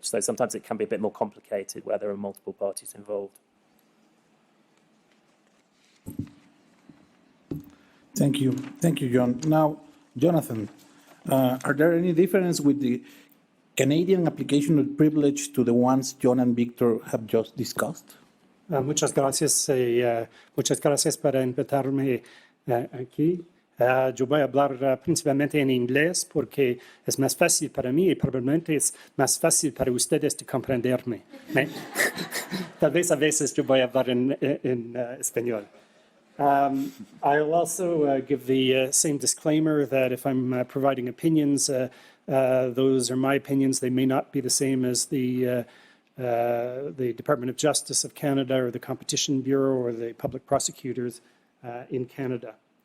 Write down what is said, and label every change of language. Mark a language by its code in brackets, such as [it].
[en] So sometimes it can be a bit more complicated where there are multiple parties involved. Thank you. Thank you, John. Now, Jonathan, are there any difference with the Canadian application of privilege to the ones John and Victor have just discussed? [es] Muchas gracias para invitarme aquí. Yo voy a hablar principalmente en inglés porque es más fácil para mí y probablemente es más fácil para ustedes de comprenderme. Tal vez a veces yo voy a hablar en español. [en] I'll also give the same disclaimer that if I'm providing opinions, those are my opinions. They may not be the same as the Department of Justice of Canada or the Competition Bureau or the public prosecutors in Canada.